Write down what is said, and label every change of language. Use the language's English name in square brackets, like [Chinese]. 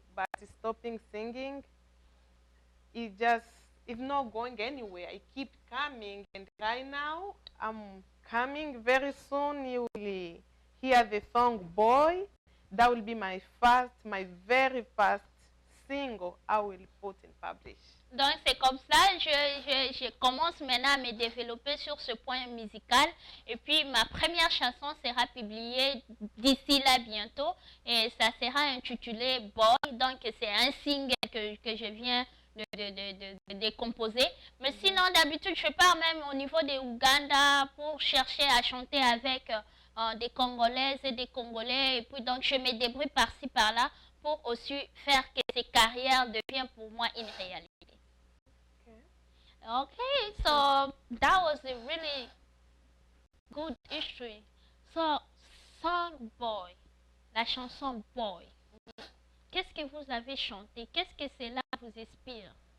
[English] But stopping singing, it's not going anywhere. I keep coming, and right now I'm coming very soon. You will hear the song "Boy." that will be my very first single I will put in publish. [French] Donc c'est comme ça, je commence maintenant à me développer sur ce point musical. Et puis ma première chanson sera publiée d'ici là bientôt. Et ça sera intitulé Boy. Donc c'est un single que je viens de composer. Mais sinon d'habitude je pars même au niveau de Ouganda pour chercher à chanter avec des Congolaises et des Congolais. Et puis donc je me débrouille par-ci par-là pour aussi faire que ces carrières deviennent pour moi une réalité. [English] Okay, so that was a really good history. So, Song Boy, la chanson Boy. [French] Qu'est-ce que vous avez chanté? Qu'est-ce que cela vous inspire?